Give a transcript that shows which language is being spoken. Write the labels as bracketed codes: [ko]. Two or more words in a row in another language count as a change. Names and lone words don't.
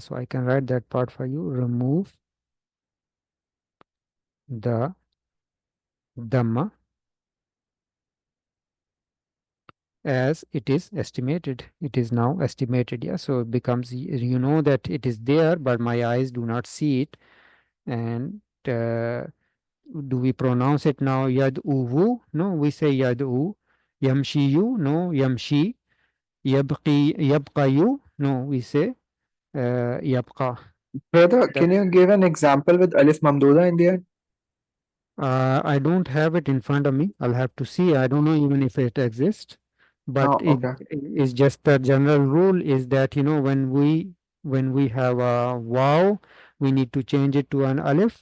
[en] So I can write that part for you. Remove the dhamma as it is estimated. It is now estimated. Yeah. So it becomes, you know that it is there, but my eyes do not see it. And do we pronounce it now yad'uhu? No, we say yad'u. Yamshiyu? No, yamshi. Yabqayu? No, we say yabqa. Brother, can you give an example with [ar] ألف ممدودة [en] in the end? I don't have it in front of me. I'll have to see. I don't know even if it exists. But okay. it's just the general rule is that, when we have a waw, we need to change it to an alif.